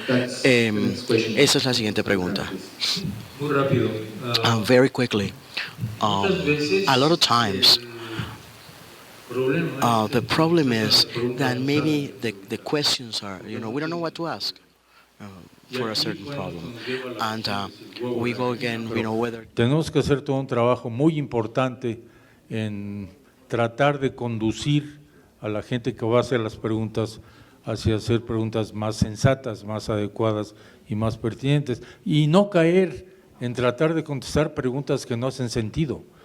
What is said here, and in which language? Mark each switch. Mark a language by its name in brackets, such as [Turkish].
[Spanish] Esa es la siguiente pregunta. Muy rápido. [English] Very quickly. A lot of times, the problem is that maybe the questions are, we don't know what to ask. For a certain problem. And we go again, whether... [Spanish] Tenemos que hacer todo un trabajo muy importante en tratar de conducir a la gente que va a hacer las preguntas hacia hacer preguntas más sensatas, más adecuadas y más pertinentes, y no caer en tratar de contestar preguntas que no hacen sentido.